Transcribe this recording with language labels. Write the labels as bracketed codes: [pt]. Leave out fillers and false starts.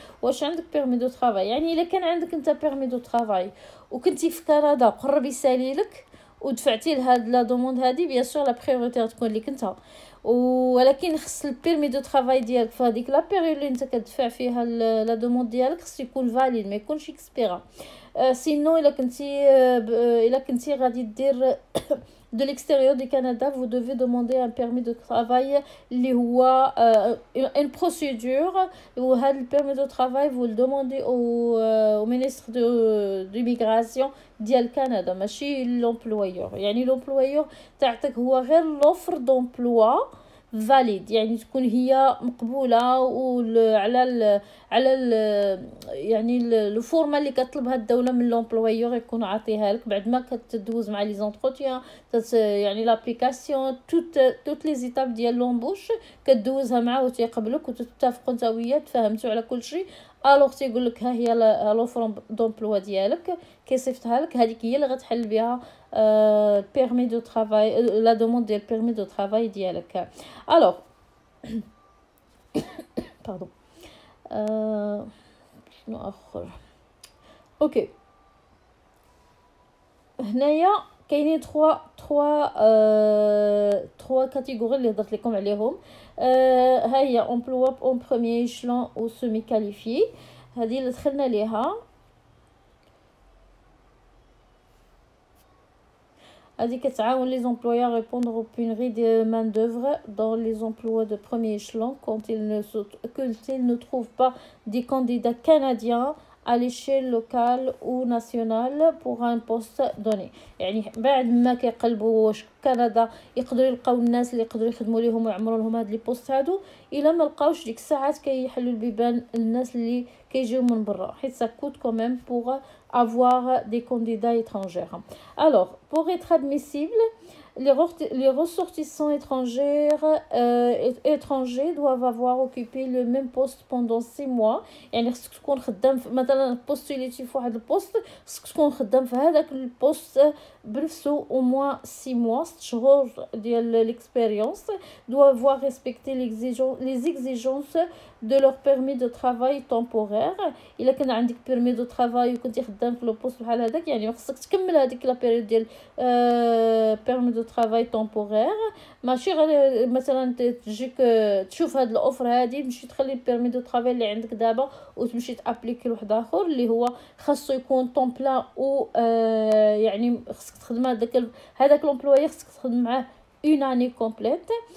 [ar] واش عندك بيرمي دو ترافاي؟ يعني الا كان عندك انت بيرمي دو ترافاي وكنتي في كندا قرب يسالي لك ودفعتي لهاد لا دوموند هادي، بيان سور لا بريوريتي غتكون ليك انت، ولكن خص البيرمي دو ترافاي ديالك في هذيك لا بيريود اللي انت كتدفع فيها لا دوموند ديالك خص يكون فاليد، ما يكونش اكسبيرا. سينو الا كنتي غادي دير [fr] de l'extérieur du Canada, vous devez demander un permis de travail [ar] اللي هو [fr] une procédure. [ar] وهذا البيرمي دو [fr] travail vous le demandez au ministre de l'immigration [ar] ديال كندا ماشي [fr] l'employeur. [ar] يعني l'employeur تاعتك هو غير l'offre d'emploi فاليد يعني تكون هي مقبوله وعلى على يعني الفورمه اللي كطلبها الدوله من لومبلويور يكون عاطيها لك بعد ما كتدوز مع لي زونتروتيان يعني لابليكاسيون توت لي زيتاب ديال لومبوش كدوزها معاه وتيقبلك وتتفقوا نتا وياه تفاهمتوا على كل شيء. الوغ تيقول لك ها هي لوفر دومبلوا ديالك كيصيفطها لك هذيك هي اللي غتحل بها [fr] permis de travail la demande [ar] ديال permis de travail ديالك. [fr] alors pardon [ar] شنو اخر اوكي هنايا كاينين 3 كاتيجوري اللي هضرت لكم عليهم. ها هي [fr] emploi en premier échelon ou semi qualifié [ar] هذه اللي دخلنا ليها. هذه كتعاون [fr] les employeurs à répondre aux pénuries de main d'œuvre dans les emplois de premier échelon quand ils ne trouvent pas des candidats canadiens à l'échelle locale ou nationale pour un poste donné. [ar] يعني بعد ما كيقلبوا واش كندا يقدروا يلقاو الناس اللي يقدروا يخدموا ليهم ويعمروا لهم هاد لي بوست هادو الا ما لقاوش ديك الساعات كيحلوا البيبان الناس اللي كيجيو من برا حيت [fr] ça coûte quand même pour avoir des candidats étrangers. Alors, pour être admissible, les ressortissants étrangers doivent avoir occupé le même poste pendant 6 mois. [ar] يعني خصك تكون خدام مثلا بوستوليتي في واحد البوست خصك تكون خدام في هذاك البوست بنفسه [fr] au moins 6 mois [ar] 6 شهور ديال l'expérience. [fr] doivent avoir respecté les exigences de leur permis de travail temporaire. [ar] الا كان عندك permis de travail وكنتي خدام في لو بوست بحال هذاك يعني خصك تكمل هذيك لا بيريود ديال permis de travail temporaire. ماشي غير مثلا تجيك تشوف هاد الاوفر هادي تمشي تخلي البيرمي دو ترافاي اللي عندك دابا وتمشي تابليكي لواحد اخر اللي هو خاصو يكون طون بلا و يعني خصك تخدم هذاك لومبلويي خصك تخدم معاه اون اني كومبليت.